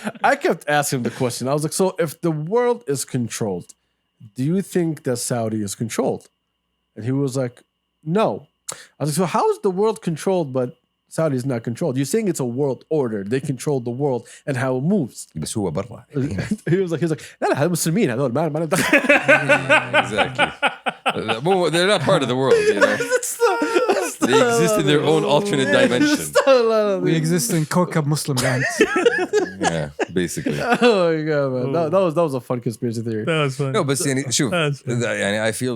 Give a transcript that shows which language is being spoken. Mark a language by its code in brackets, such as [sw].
[en] I kept asking him the question. I was like, so if the world is controlled, do you think that Saudi is controlled? And he was like, no. I was like, so how is the world controlled, but Saudi is not controlled? You're saying it's a world order. They control the world and how it moves. [ar] بس هو برا. [en] he was like, [ar] لا لا هذول مسلمين هذول ما دخل. [en] Exactly. They're not part of the world, you know. They exist in their own alternate dimension. We exist in coco Muslim land. Yeah, basically. Oh my god, man. That was a fun conspiracy theory. That was fun. No, but see, [ar] شوف, [en] That's I feel